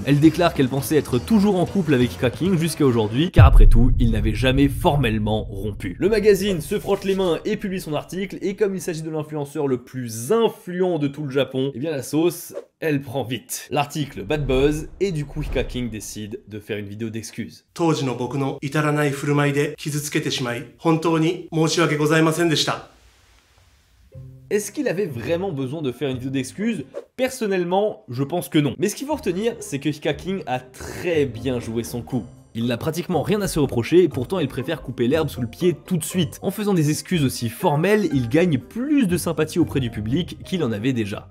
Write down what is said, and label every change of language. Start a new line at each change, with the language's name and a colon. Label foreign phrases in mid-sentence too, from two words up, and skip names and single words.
French: Elle déclare qu'elle pensait être toujours en couple avec Hikaking jusqu'à aujourd'hui, car après tout, il n'avait jamais formellement rompu. Le magazine se frotte les mains et publie son article, et comme il s'agit de l'influenceur le plus influent de tout le Japon, eh bien la sauce, elle prend vite. L'article
English: bad buzz,
French: et du coup Hikaking décide de faire une vidéo d'excuses.
Japanese: 当時の僕の至らない振る舞いで傷つけてしまい、本当に申し訳ございませんでした。
French: Est-ce qu'il avait vraiment besoin de faire une vidéo d'excuses? Personnellement, je pense que non. Mais ce qu'il faut retenir, c'est que Hikaking a très bien joué son coup. Il n'a pratiquement rien à se reprocher, et pourtant il préfère couper l'herbe sous le pied tout de suite. En faisant des excuses aussi formelles, il gagne plus de sympathie auprès du public qu'il en avait déjà.